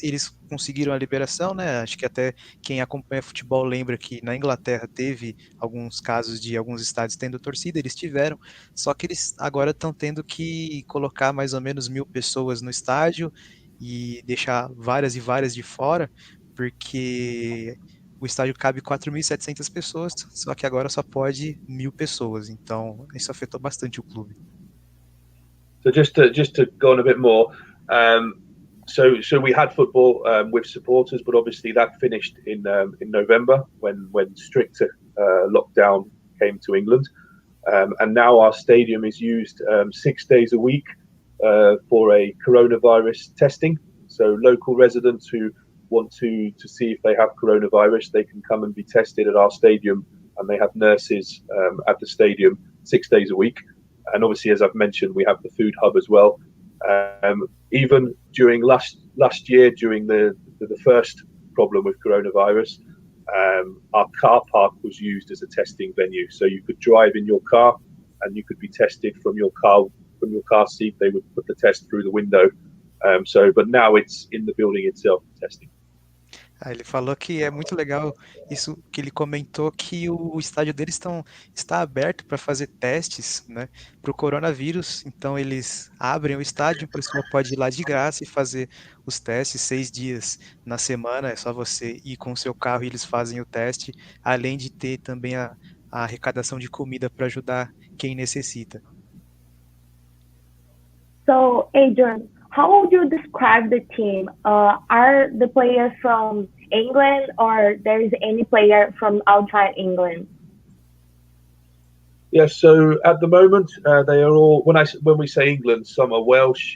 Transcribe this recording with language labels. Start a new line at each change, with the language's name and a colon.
Portuguese: Eles conseguiram a liberação, né? Acho que até quem acompanha futebol lembra que na Inglaterra teve alguns casos de alguns estádios tendo torcida, eles tiveram, só que eles agora estão tendo que colocar mais ou menos 1.000 pessoas no estádio e deixar várias e várias de fora, porque o estádio cabe 4.700 pessoas, só que agora só pode 1.000 pessoas. Então, isso afetou bastante o clube.
English: So just to go on a bit more, so we had football with supporters, but obviously that finished in November when stricter lockdown came to England, and now our stadium is used 6 days a week for a coronavirus testing. So local residents who want to see if they have coronavirus, they can come and be tested at our stadium, and they have nurses at the stadium 6 days a week. And obviously, as I've mentioned, we have the food hub as well. Even during last year, during the first problem with coronavirus, our car park was used as a testing venue. So you could drive in your car and you could be tested from your car seat. They would put the test through the window. But now it's in the building itself, testing.
Portuguese: Ele falou que é muito legal isso que ele comentou, que o estádio deles está aberto para fazer testes, né, para o coronavírus. Então eles abrem o estádio, a pessoa pode ir lá de graça e fazer os testes 6 dias na semana. É só você ir com o seu carro e eles fazem o teste, além de ter também a arrecadação de comida para ajudar quem necessita.
English: So, Adrian, how would you describe the team? Are the players from England, or there is any player from outside England? Yes, so at the moment they are all. When we say England, some are Welsh.